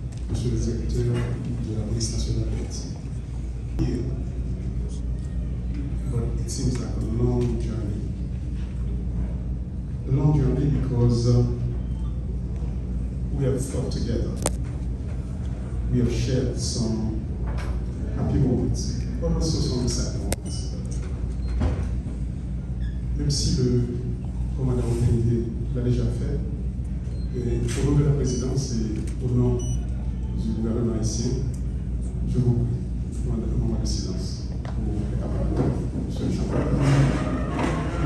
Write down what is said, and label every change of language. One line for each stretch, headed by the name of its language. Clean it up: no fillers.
French: Monsieur le directeur de la police nationale d'Haïti.
English: But it seems like a long journey. A long journey because we have fought together. We have shared some happy moments, but also some sad moments.
French: Même si le commandant Olivier l'a déjà fait, et au nom de la présidence et au nom du gouvernement haïtien, je vous demande un moment de silence pour les camarades, monsieur le champion.